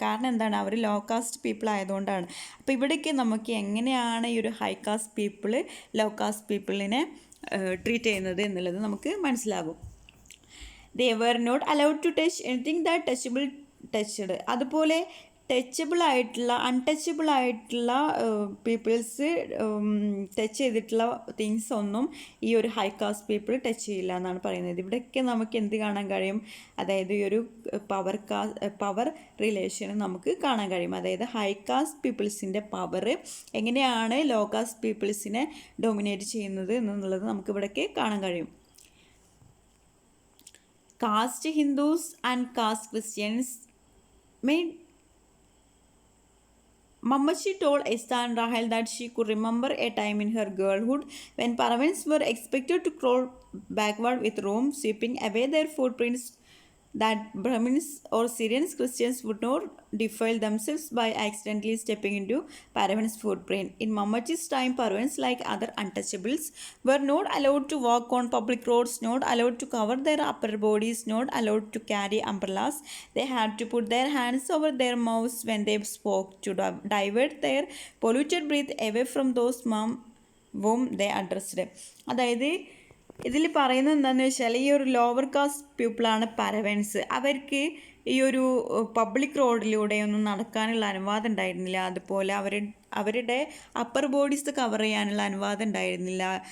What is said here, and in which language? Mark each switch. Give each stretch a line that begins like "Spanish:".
Malayalam: കാരണം എന്താണ്, അവർ law cast people ആയതുകൊണ്ടാണ്. അപ്പോൾ ഇവിടേക്ക് നമുക്ക് എങ്ങനെയാണ് ഈ ഒരു high cast people law cast പീപ്പിളിനെ treat ചെയ്യുന്നത് എന്നുള്ളത് നമുക്ക് മനസ്സിലാകും.
English: They were not allowed to touch anything that touched.
Malayalam: അതുപോലെ ടച്ചബിൾ ആയിട്ടുള്ള അൺടച്ചബിൾ ആയിട്ടുള്ള പീപ്പിൾസ് ടച്ച് ചെയ്തിട്ടുള്ള തിങ്സ് ഒന്നും ഈ ഒരു ഹൈ കാസ്റ്റ് പീപ്പിൾ ടച്ച് ചെയ്യില്ല എന്നാണ് പറയുന്നത്. ഇവിടെയൊക്കെ നമുക്ക് എന്ത് കാണാൻ കഴിയും, അതായത് ഈ ഒരു പവർ റിലേഷൻ നമുക്ക് കാണാൻ കഴിയും. അതായത് ഹൈ കാസ്റ്റ് പീപ്പിൾസിൻ്റെ പവർ എങ്ങനെയാണ് ലോ കാസ്റ്റ് പീപ്പിൾസിനെ ഡൊമിനേറ്റ് ചെയ്യുന്നത് എന്നുള്ളത് നമുക്ക് ഇവിടെയൊക്കെ കാണാൻ കഴിയും.
English: Caste Hindus and caste Christians made Mamachi told Esther and Rahel that she could remember a time in her girlhood when Paravans were expected to crawl backward with Rome, sweeping away their footprints, that Brahmins or Syrian Christians would not defile themselves by accidentally stepping into Paravans' footprint. In Mamachi's time, Paravans, like other untouchables, were not allowed to walk on public roads, not allowed to cover their upper bodies, not allowed to carry umbrellas. They had to put their hands over their mouths when they spoke to divert their polluted breath away from those whom they addressed.
Malayalam: അതായത് ഇതിൽ പറയുന്നത് എന്താണെന്ന് വെച്ചാൽ ഈ ഒരു lower cast പീപ്പിളാണ് പരവൻസ്. അവർക്ക് ഈ ഒരു പബ്ലിക് റോഡിലൂടെയൊന്നും നടക്കാനുള്ള അനുവാദം ഉണ്ടായിരുന്നില്ല. അതുപോലെ അവരുടെ അപ്പർ ബോഡീസ് കവർ ചെയ്യാനുള്ള അനുവാദം ഉണ്ടായിരുന്നില്ല.